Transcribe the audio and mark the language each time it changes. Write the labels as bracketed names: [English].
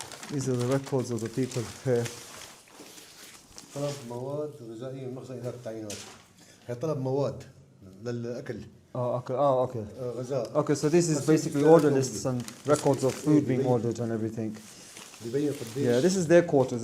[English] These are the records of the people here. [Arabic] طلب مواد غذائية من مخزن إدارة التعيينات. هي طلب مواد للأكل. [English] Okay. [Arabic] غذاء. [English] Okay, so this is basically order lists and records of food being ordered and everything. [Arabic] بيبين قديش. [English] Yeah, this is their quarters.